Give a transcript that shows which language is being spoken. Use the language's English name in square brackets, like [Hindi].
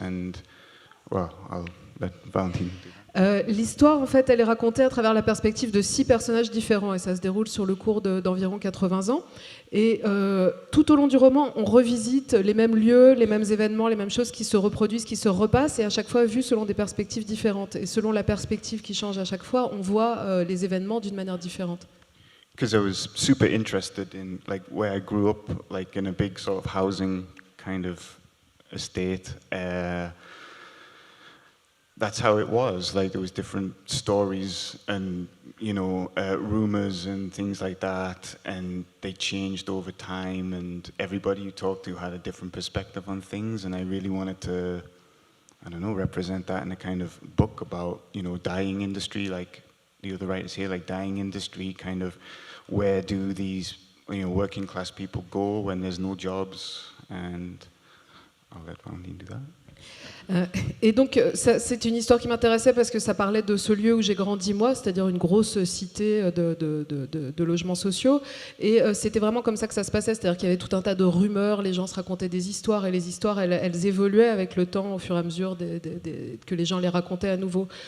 [English] And well, I'll let Valentine do that. [French] L'histoire, en fait, elle est racontée à travers la perspective de 6 personnages différents et ça se déroule sur le cours d'environ 80 ans. Et tout au long du roman, on revisite les mêmes lieux, les mêmes événements, les mêmes choses qui se reproduisent, qui se repassent, et à chaque fois vues selon des perspectives différentes. Et selon la perspective qui change à chaque fois, on voit les événements d'une manière différente. [English] Because I was super interested in like where I grew up, like in a big sort of housing kind of estate. That's how it was. Like there was different stories and rumors and things like that, and they changed over time. And everybody you talked to had a different perspective on things. And I really wanted to, I don't know, represent that in a kind of book about dying industry, like the other writers here, like dying industry, kind of where do these working class people go when there's no jobs? And I'll let Valentine do that. [French] Et donc, c'est une histoire qui m'intéressait parce que ça parlait de ce lieu où j'ai grandi moi, c'est-à-dire une grosse cité de logements sociaux. Et c'était vraiment comme ça que ça se passait, c'est-à-dire qu'il y avait tout un tas de rumeurs, les gens se racontaient des histoires, et les histoires, elles évoluaient avec le temps, au fur et à mesure que les gens les racontaient à nouveau.